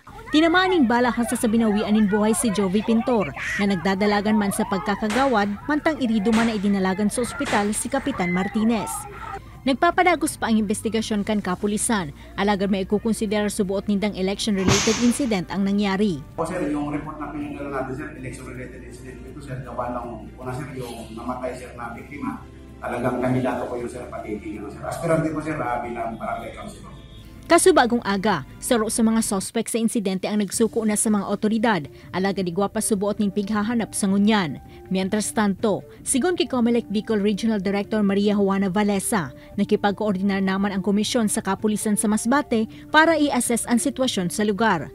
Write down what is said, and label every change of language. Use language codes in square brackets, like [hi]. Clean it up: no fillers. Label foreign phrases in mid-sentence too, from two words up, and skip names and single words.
[bik] Tinamaan nin bala hasta sa binawian nin buhay si Jovi Pintor na nagdadalagan man sa pagkakagawad, mantang irido man na idinalagan sa ospital si Kapitan Martinez. Nagpapadagos pa ang investigasyon kan kapulisan, alagad may ikukonsiderar subuot nindang [en] election-related incident [bik] ang nangyari. [tl] Sir, yung report na pinagdala natin, sir, [en] election-related incident [tl] ito, sir, gawa ng una, sir, yung namatay, sir, na biktima, talagang kandidato ko yung, sir, patitingin, sir. Aspirante ko, sir, bilang barangay councilor. [bik] Kasubagong aga, saro sa mga suspect sa insidente ang nagsuko na sa mga otoridad, alagad igwa pa subuot ning pighahanap sa ngunyan. Mientras tanto, sigon kay Comelec Bicol Regional Director Maria Juana Valesa, nakipag-koordinar naman ang komisyon sa kapulisan sa Masbate para i-assess ang sitwasyon sa lugar.